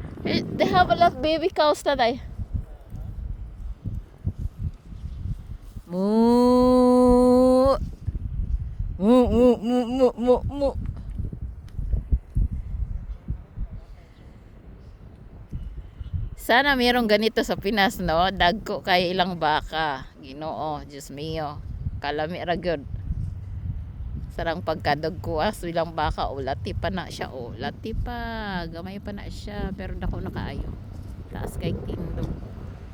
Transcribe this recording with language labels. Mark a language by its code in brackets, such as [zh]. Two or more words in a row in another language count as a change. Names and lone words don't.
[en] They have a lot of baby cows, tatay. Moo. Moo, moo, moo, moo, moo, moo. [tl] Sana mayroong ganito sa Pinas, no? [ceb] Dagko kay ilang baka. Ginoo, Diyos mio. Kalami ra gyud. Sarang pagkadagkuas ilang baka, lati pa na siya, lati pa. Gamay pa na siya, pero dako na kaayo. Taas kay tindog.